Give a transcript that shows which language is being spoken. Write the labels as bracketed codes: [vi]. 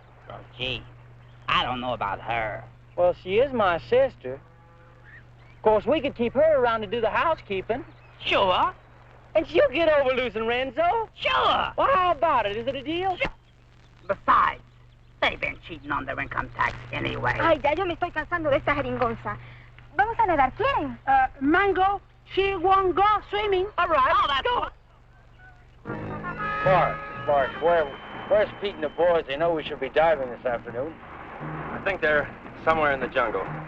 [en] Oh, gee, I don't know about her. Well, she is my sister. Of course, we could keep her around to do the housekeeping. Sure. And she'll get over losing Renzo. Sure. Well, how about it? Is it a deal? Sure. Besides, they've been cheating on their income tax anyway. [es] Ay, ya yo me estoy cansando de esta jeringonza. Vamos a nadar, ¿quieren? [en] Mango, she won't go swimming. All right. Oh, that's good. Mark, where's Pete and the boys? They know we should be diving this afternoon. I think they're somewhere in the jungle.